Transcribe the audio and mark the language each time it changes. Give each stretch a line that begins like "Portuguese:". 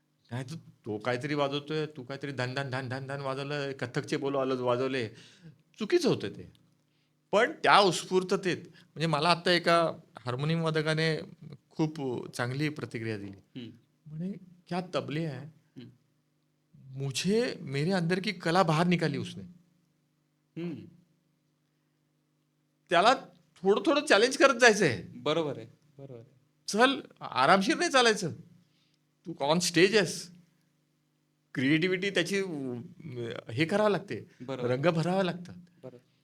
Marathi: नाहीतर तो काहीतरी वाजवतोय, तू काहीतरी धन, धन, धन, धन, धन वाजवलं, कथ्थकचे बोल वाजवले. चुकीचं होतं ते. पण त्या उत्स्फूर्ततेत म्हणजे मला आत्ता एका हार्मोनियम वादकाने खूप चांगली प्रतिक्रिया दिली. हं, म्हणे,
Hindi: "क्या तबले है, हं, मुझे मेरे अंदर की कला बाहर निकाली उसने." हं.
Marathi: त्याला थोडं-थोडं चॅलेंज करत जायचंय. बरोबर आहे. बरोबर आहे. चल, आरामशीर नाही चालायचं. तू ऑन स्टेज आहेस. क्रिएटिव्हिटी त्याची हे करावं लागते. बरोबर आहे. रंग भरावे लागतात. बरोबर.